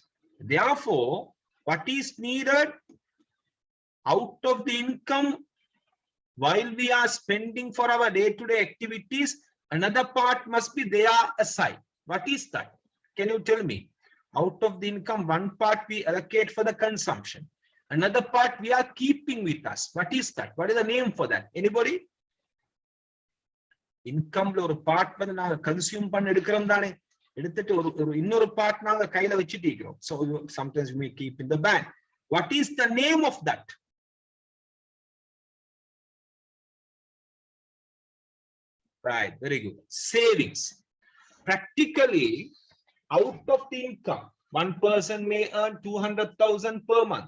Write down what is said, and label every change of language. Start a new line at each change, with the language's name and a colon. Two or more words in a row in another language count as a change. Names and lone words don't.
English: Therefore, what is needed out of the income while we are spending for our day-to-day activities, another part must be there aside. What is that? Can you tell me? Out of the income, one part we allocate for the consumption. Another part we are keeping with us. What is that? What is the name for that? Anybody?
Tamil: Income லோ ஒரு part வந்து நாங்க consume பண்ண எடுக்குறோம் தானே. எடுத்திட்டு ஒரு இன்னொரு part நாங்க கைல வெச்சிட்டிக்றோம்.
English: So sometimes we keep in the bank. What is the name of that? Right, very good. Savings. Practically, out of the income, one person may earn 200,000 per month.